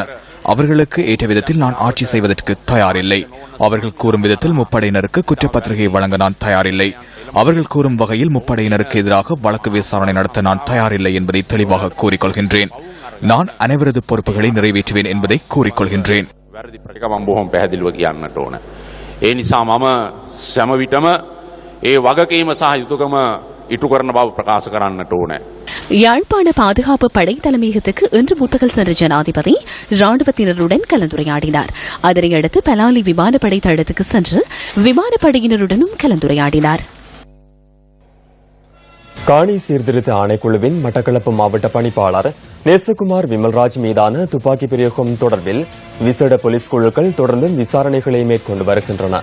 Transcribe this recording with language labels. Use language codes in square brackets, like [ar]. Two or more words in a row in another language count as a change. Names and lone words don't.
[ta] அவர்களுக்கு ஏற்ற விதத்தில் நான் ஆட்சி செய்வதற்கு தயாரில்லை. அவர்கள் கூறும் விதத்தில் முப்படையினருக்கு குற்றப்பத்திரிகை வழங்க நான் தயாரில்லை. அவர்கள் கூறும் வகையில் முப்படையினருக்கு எதிராக வழக்கு விசாரணை நடத்த நான் தயாரில்லை என்பதை தெளிவாக கூறிக்கொள்கின்றேன். நான் அனைவரது பொறுப்புகளை நிறைவேற்றுவேன் என்பதை கூறிக்கொள்கின்றேன். [si] වැරදි ප්‍රතිකමම් බොහොම පැහැදිලිව කියන්නට ඕන. ඒ නිසා මම සෑම විටම ඒ වගකීම සහ යුතුයකම ඉටු කරන බව ප්‍රකාශ කරන්නට ඕන. [ta] யாழ்ப்பாண பாதுகாப்பு படை தலைமையகத்துக்கு இன்று முற்பகல் சென்ற ஜனாதிபதி ராணுவத்தினருடன் கலந்துரையாடினார். அதனையடுத்து பலாலி விமானப்படை தளத்துக்கு சென்று விமானப்படையினருடனும் கலந்துரையாடினார். காணி சீர்திருத்த ஆணைக்குழுவின் மட்டக்களப்பு மாவட்ட பணிப்பாளர் நேசகுமார் விமல்ராஜ் மீதான துப்பாக்கி பிரயோகம் தொடர்பில் விசேட போலீஸ் குழுக்கள் தொடர்ந்தும் விசாரணைகளை மேற்கொண்டு வருகின்றன.